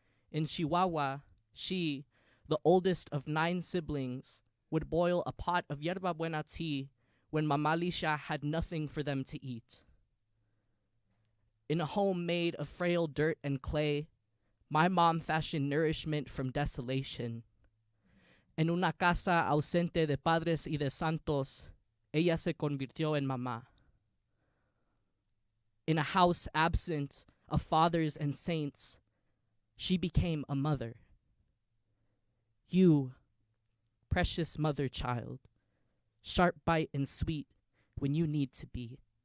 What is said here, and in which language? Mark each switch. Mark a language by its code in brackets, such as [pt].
[en] In Chihuahua, she, the oldest of 9 siblings, would boil a pot of yerba buena tea when Mama Lisha had nothing for them to eat. In a home made of frail dirt and clay, my mom fashioned nourishment from desolation. [es] En una casa ausente de padres y de santos, ella se convirtió en mamá. [en] In a house absent of fathers and saints, she became a mother. You, precious mother child, sharp bite and sweet when you need to be.